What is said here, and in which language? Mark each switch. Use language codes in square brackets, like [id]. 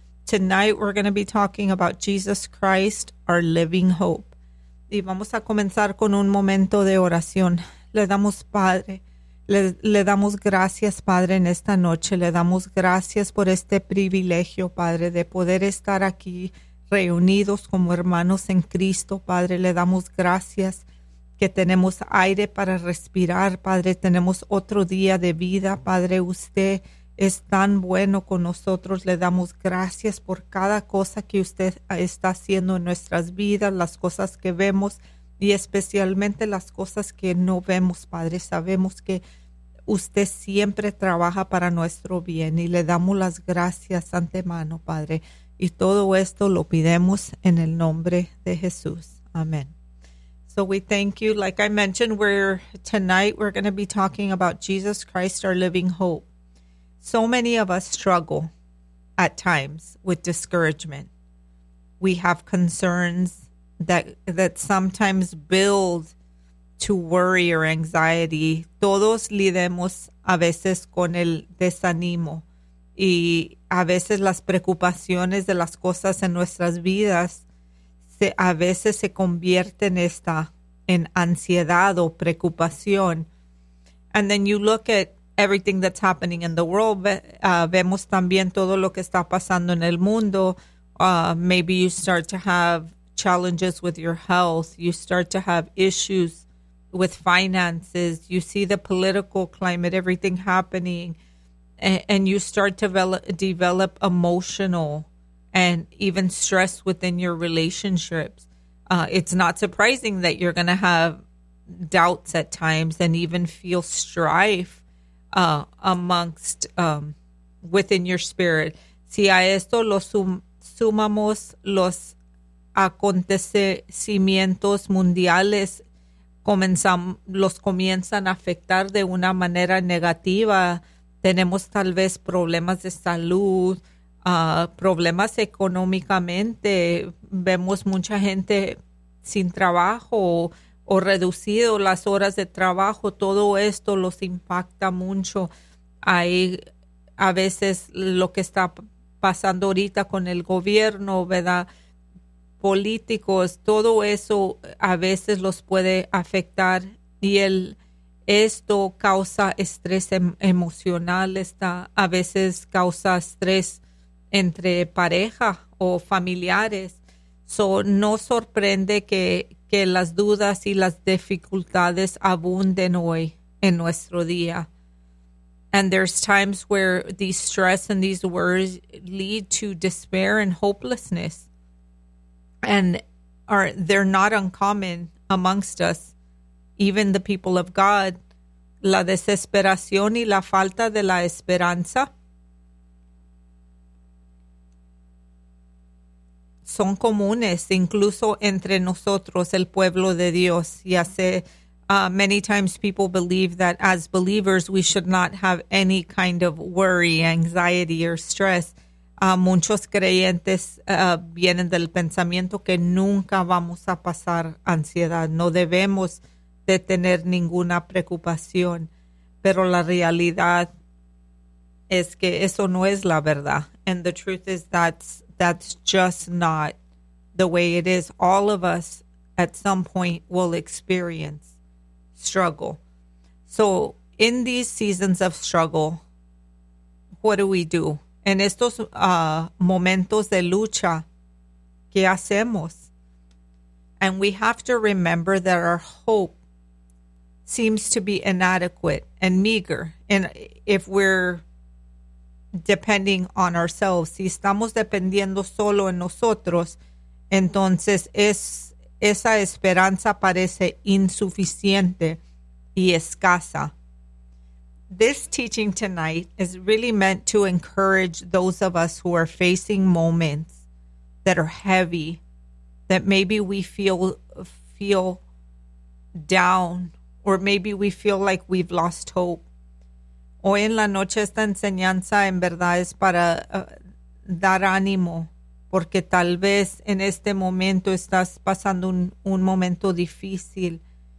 [en] Tonight we're going to be talking about Jesus Christ, our living hope. [es] Y vamos a comenzar con un momento de oración. Le damos, Padre, le damos gracias, Padre, en esta noche. Le damos gracias por este privilegio, Padre, de poder estar aquí reunidos como hermanos en Cristo, Padre. Le damos gracias que tenemos aire para respirar, Padre. Tenemos otro día de vida, Padre. Usted es tan bueno con nosotros. Le damos gracias por cada cosa que usted está haciendo en nuestras vidas, las cosas que vemos y especialmente las cosas que no vemos, Padre. Sabemos que usted siempre trabaja para nuestro bien y le damos las gracias antemano, Padre. Y todo esto lo pedimos en el nombre de Jesús. [en] Amén. So we thank you. Like I mentioned, tonight we're going to be talking about Jesus Christ, our living hope. So many of us struggle at times with discouragement. We have concerns that sometimes build to worry or anxiety. [es] Todos lidemos a veces con el desánimo. Y a veces las preocupaciones de las cosas en nuestras vidas se convierten en ansiedad o preocupación. [en] And then you look at everything that's happening in the world. [es] Vemos también todo lo que está pasando en el mundo. [en] Maybe you start to have challenges with your health. You start to have issues with finances. You see the political climate, everything happening. And you start to develop emotional and even stress within your relationships. It's not surprising that you're going to have doubts at times and even feel strife within your spirit. [es] Si a esto lo sumamos los acontecimientos mundiales, comienzan a afectar de una manera negativa. Tenemos tal vez problemas de salud, problemas económicamente. Vemos mucha gente sin trabajo o reducido las horas de trabajo. Todo esto los impacta mucho. Hay a veces lo que está pasando ahorita con el gobierno, ¿verdad? Políticos, todo eso a veces los puede afectar y esto causa estrés emocional, a veces causa estrés entre pareja o familiares. So, no sorprende que las dudas y las dificultades abunden hoy en nuestro día. [en] And there's times where these stress and these worries lead to despair and hopelessness. And they're not uncommon amongst us, even the people of God. [es] La desesperación y la falta de la esperanza son comunes, incluso entre nosotros, el pueblo de Dios. Ya sé, [en] many times people believe that as believers, we should not have any kind of worry, anxiety, or stress. [es] Muchos creyentes vienen del pensamiento que nunca vamos a pasar ansiedad. No debemos de tener ninguna preocupación. Pero la realidad es que eso no es la verdad. [en] And the truth is that's just not the way it is. All of us at some point will experience struggle. So in these seasons of struggle, what do we do? [es] En estos momentos de lucha, ¿qué hacemos? [en] And we have to remember that our hope seems to be inadequate and meager. And if we're depending on ourselves, [es] si estamos dependiendo solo en nosotros, entonces esa esperanza parece insuficiente y escasa. [en] This teaching tonight is really meant to encourage those of us who are facing moments that are heavy, that maybe we feel down, or maybe we feel like we've lost hope. [es] Hoy en la noche esta enseñanza en verdad es para dar ánimo, porque tal vez en este momento estás pasando un momento difícil y has perdido tu esperanza.